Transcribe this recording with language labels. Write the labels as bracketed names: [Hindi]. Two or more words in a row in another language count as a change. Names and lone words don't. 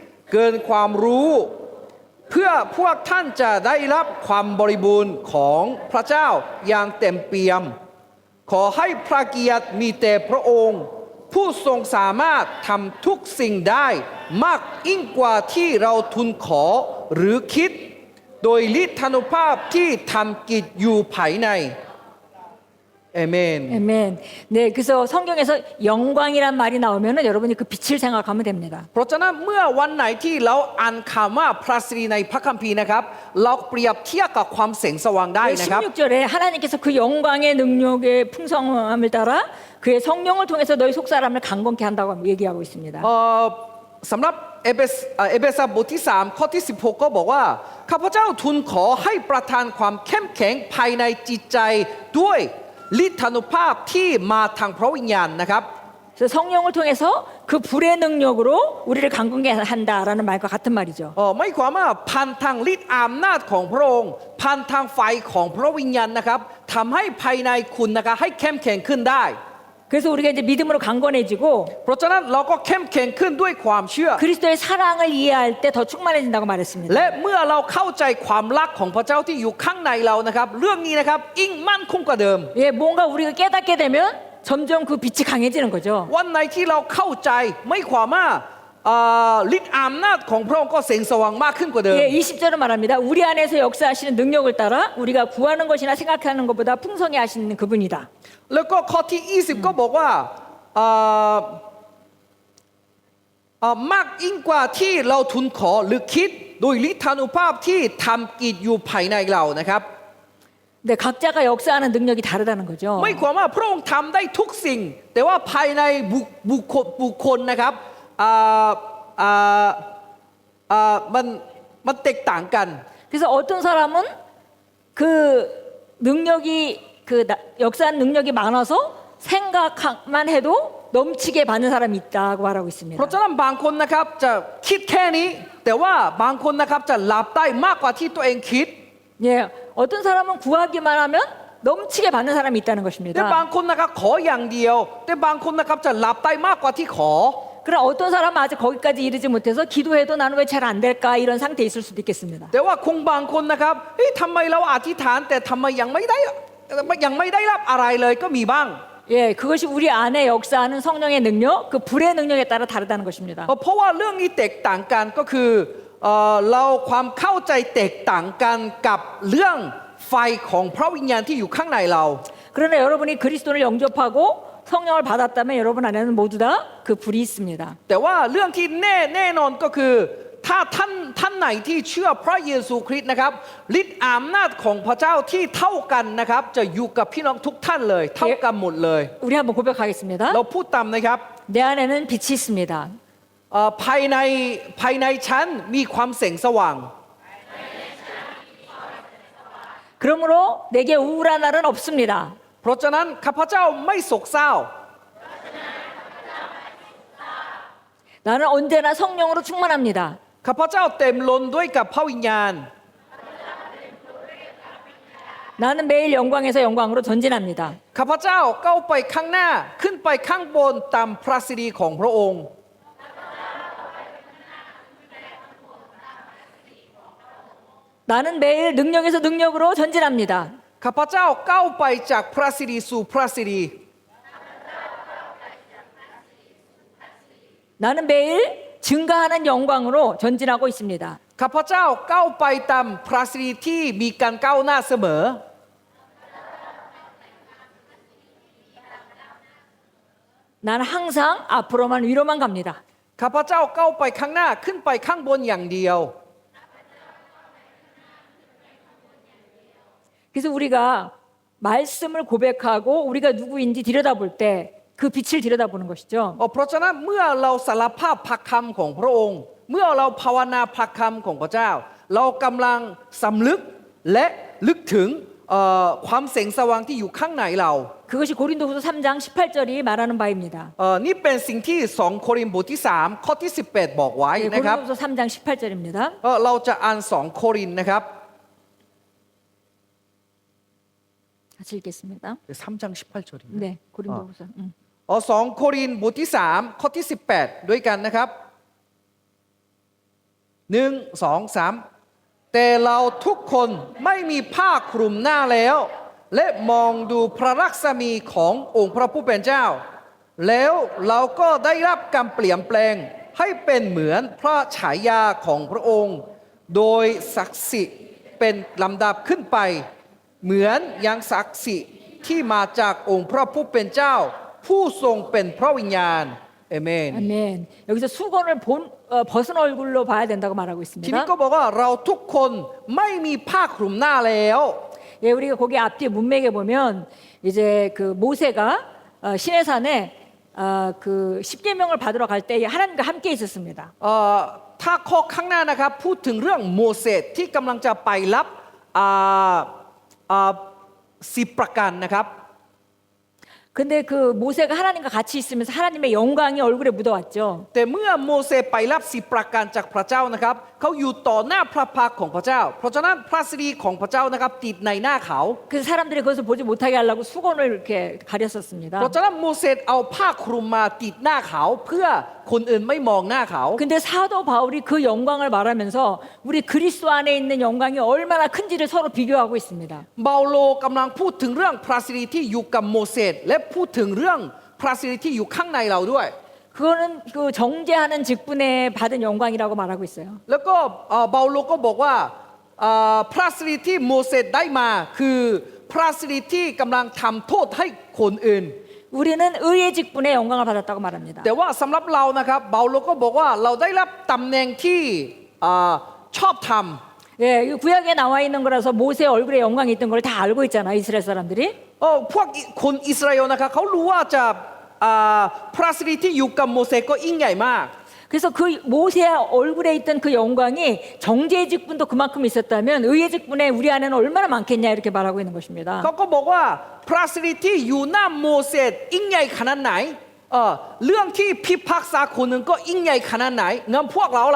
[Thai] เกินความรู้ เพื่อพวกท่านจะได้รับความบริบูรณ์ของพระเจ้าอย่างเต็มเปี่ยม ขอให้พระเกียรติมีแต่พระองค์ ผู้ทรงสามารถทำทุกสิ่งได้มากยิ่งกว่าที่เราทูลขอหรือคิด โดยฤทธานุภาพที่ทำกิจอยู่ภายในเอเมน [Korean] 아멘. 네, 그래서 성경에서 영광이란 말이 나오면은 여러분이 그 빛을 생각하면 됩니다. [Thai] เพราะฉะนั้นเมื่อวันไหนที่เราอ่านคำว่าพระสิริในพระคัมภีร์นะครับเราเปรียบเทียบกับความแสงสว่างได้ [Korean] 네, [Thai] นะครับ [Korean] 16절에 하나님께서 그 영광의 능력의 풍성함을 따라 그의 성령을 통해서 너희 속사람을 강건케 한다고 얘기하고 있습니다. [Thai] สำหรับเอเฟซัสบทที่3ข้อที่16ก็บอกว่าข้าพเจ้าทูลขอให้ประทานความเข้มแข็งภายในจิตใจด้วยฤทธานุภาพที่มาทางพระวิญญาณนะครับ [Korean] 그래서 성령을 통해서 그 불의 능력으로 우리를 강건케 한다라는 말과 같은 말이죠. [Thai] ไม่ความว่าพันทางฤทธิ์อำนาจของพระองค์พันทางไฟของพระวิญญาณนะครับทำให้ภายในคุณนะครับให้เข้มแข็งขึ้นได้ [Korean] 그래서 우리가 이제 믿음으로 강건해지고 [Thai] เพราะฉะนั้นเราก็เข้มแข็งขึ้นด้วยความเชื่อ [Korean] 그리스도의 사랑을 이해할 때 더 충만해진다고 말했습니다. [Thai] และเมื่อเราเข้าใจความรักของพระเจ้าที่อยู่ข้างในเรานะครับเรื่องนี้นะครับยิ่งมั่นคงกว่าเดิม [Korean] 예, 뭔가 우리가 깨닫게 되면 점점 그 빛이 강해지는 거죠. [Thai] วันไหนที่เราเข้าใจไม่ความว่าฤทธิ์อำนาจของพระองค์ก็แสงสว่างมากขึ้นกว่าเดิม [Korean] 예, 20절은 말합니다. 우리 안에서 역사하시는 능력을 따라 우리가 구하는 것이나 생각하는 것보다 풍성히 하시는 그분이다. [Thai] แล้วก็ข้อที่ 20 ก็บอกว่าามากยิ่งกว่าที่เราทูลขอหรือคิดโดยฤทธานุภาพที่ทำกิจอยู่ภายในเรานะครับ [Korean] 네, 각자가 역사하는 능력이 다르다는 거죠. [Thai] ไม่ความว่าพระองค์ทำได้ทุกสิ่ง แต่ว่าภายในบุคคลนะครับมันแตกต่างกัน [Korean] 그래서 어떤 사람은 그 능력이 역사하는 능력이 많아서 생각만 해도 넘치게 받는 사람이 있다고 말하고 있습니다. [Thai] เพราะฉะนั้นบางคนนะครับจะคิดแค่นี้ แต่ว่าบางคนนะครับจะรับได้มากกว่าที่ตัวเองคิด [Korean] 예, 어떤 사람은 구하기만 하면 넘치게 받는 사람이 있다는 [Thai] แต่ [Korean] 것입니다. [Thai] บางคนนะครับขออย่างเดียว แต่บางคนนะครับจะรับได้มากกว่าที่ขอ [Korean] 그럼 어떤 사람은 아직 거기까지 이르지 못해서 기도해도 나는 왜 잘 안 될까 이런 상태에 있을 수도 있겠습니다. [Thai] แต่ว่าคงบางคนนะครับเฮ้ยทำไมเราอธิษฐานแต่ทำไมยังไม่ได้รับอะไรเลยก็มีบ้าง [Korean] 예, 그것이 우리 안에 역사하는 성령의 능력, 그 불의 능력에 따라 다르다는 것입니다. [Thai] เพราะว่าเรื่องนี้แตกต่างกันก็คือเราความเข้าใจแตกต่างกันกับเรื่องไฟของพระวิญญาณที่อยู่ข้างในเรา [Korean] 그러나 여러분이 그리스도를 영접하고 성령을 받았다면 여러분 안에는 모두 다 그 불이 있습니다. [Thai] แต่ว่าเรื่องที่แน่นอนก็คือถ้าท่านไหนที่เชื่อพระเยซูคริสต์นะครับฤทธิ์อำนาจของพระเจ้าที่เท่ากันนะครับจะอยู่กับพี่น้องทุกท่านเลยเท่ากันหมดเลย [Korean] 우리 한번 고백하겠습니다. [Thai] เราพูดตามนะครับ [Korean] 내 안에는 빛이 있습니다. [Thai] ภายในฉันมีความแสงสว่าง [Korean] 그러므로 내게 우울한 날은 없습니다. [Thai] เพราะฉะนั้นข้าพเจ้าไม่โศกเศร้า [Korean] 나는 언제나 성령으로 충만합니다. [Thai] ข้าพเจ้าเต็มล้นด้วยกับพระวิญญาณ [Korean] 나는 매일 영광에서 영광으로 전진합니다. [Thai] ข้าพเจ้าก้าวไปข้างหน้าขึ้นไปข้างบนตามพระสิริของพระองค์ [Korean] 나는 매일 능력에서 능력으로 전진합니다. [Thai] ข้าพเจ้าก้าวไปจากพระสิริสู่พระสิริ [Korean] 나는 매일 증가하는 영광으로 전진하고 있습니다. [Thai] ข้าพเจ้าก้าวไปตามพระสิริที่มีการก้าวหน้าเสมอ [Korean] 나는 항상 앞으로만 위로만 갑니다. [Thai] ข้าพเจ้าก้าวไปข้างหน้าขึ้นไปข้างบนอย่างเดียว [Korean] 그래서 우리가 말씀을 고백하고 우리가 누구인지 들여다볼 때 그 빛을 들여다보는 것이죠. [Thai] เพราะฉะนั้นเมื่อเราสารภาพพระคำของพระองค์ เมื่อเราภาวนาพระคำของพระเจ้า เรากำลังสำลึกและลึกถึงความแสงสว่างที่อยู่ข้างในเรา [Korean] 그것이 고린도후서 3장 18절이 말하는 바입니다. [Thai] นี่เป็นสิ่งที่2โครินธ์บทที่3ข้อที่18บอกไว้ [Korean] 네, [Thai] นะครับ [Korean] 고린도후서 3장 18절입니다. [Thai] เราจะอ่าน2โครินธ์นะครับ [Korean] 같이 읽겠습니다. 3장 18절입니다. 네, 고린도후서. [Thai] 2 โครินธ์บทที่3ข้อที่18ด้วยกันนะครับ1 2 3แต่เราทุกคนไม่มีผ้าคลุมหน้า แล้ว และมองดูพระลักษมีขององค์พระผู้เป็นเจ้า แล้วเราก็ได้รับการเปลี่ยนแปลงให้เป็นเหมือนพระฉายาของพระองค์ โดยศักดิ์สิทธิ์เป็นลำดับขึ้นไป เหมือนอย่างศักดิ์สิทธิ์ที่มาจากองค์พระผู้เป็นเจ้า ผู้ทรงเป็นพระวิญญาณเอเมน [Korean] 아멘. 여기서 수건을 벗은 얼굴로 봐야 된다고 말하고 [Thai] ทีนี้ [Korean] 있습니다. [Thai] ก็บอกว่าเราทุกคนไม่มีผ้าคลุมหน้าแล้ว [Korean] 예, 우리가 거기 앞뒤에 문맥에 보면 이제 그 모세가 시내산에 그 십계명을 받으러 갈 때 하나님과 함께 있었습니다. [Thai] ถ้าข้อข้างหน้านะครับพูดถึงเรื่องโมเสสที่กำลังจะไปรับ10 ประการนะครับ [Korean] 근데 그 모세가 하나님과 같이 있으면서 하나님의 영광이 얼굴에 묻어왔죠. [Thai] แต่เมื่อโมเสสไปรับ10ประการจากพระเจ้านะครับเขาอยู่ต่อหน้าพระพักตร์ของพระเจ้า เพราะฉะนั้นพระสิริของพระเจ้านะครับติดในหน้าเขา [Korean] 그래서 사람들이 그것을 보지 못하게 하려고 수건을 이렇게 가렸었습니다. [Thai] เพราะฉะนั้นโมเสสเอาผ้าคลุมมาติดหน้าเขาเพื่อคนอื่นไม่มองหน้าเขา [Korean] 근데 사도 바울이 그 영광을 말하면서 우리 그리스도 안에 있는 영광이 얼마나 큰지를 서로 비교하고 있습니다. [Thai] เปาโลกำลังพูดถึงเรื่องพระสิริที่อยู่กับโมเสสและพูดถึงเรื่องพระสิริที่อยู่ข้างในเราด้วย [Korean] 그거는 그 정죄하는 직분에 받은 영광이라고 말하고 있어요. [Thai] แล้วก็เปาโลก็บอกว่าพระสิริที่โมเสสได้มาคือพระสิริที่กำลังทำโทษให้คนอื่น [Korean] 우리는 의의 직분의 영광을 받았다고 말합니다. [Thai] แต่ว่าสำหรับเรานะครับเปาโลก็บอกว่าเราได้รับตำแหน่งที่ชอบธรรม [Korean] 예, 이 구약에 나와 있는 거라서 모세의 얼굴에 영광이 있던 걸 다 알고 있잖아, 이스라엘 사람들이. [Thai] พวกคนอิสราเอลนะครับเขารู้ว่าจะพระสิริที่อยู่กับโมเสสก็ยิ่งใหญ่มาก [Korean] 그래서 그 모세의 얼굴에 있던 그 영광이 정죄의 직분도 그만큼 있었다면 의의 직분에 우리 안에는 얼마나 많겠냐 이렇게 말하고 있는 것입니다. [Thai] เขาก็บอกว่าพระสิริที่อยู่หน้าโมเสสยิ่งใหญ่ขนาดไหนเรื่องที่พิพากษาคนหนึ่งก็ยิ่งใหญ่ขนาดไหนงั้นพวกเราล่ะ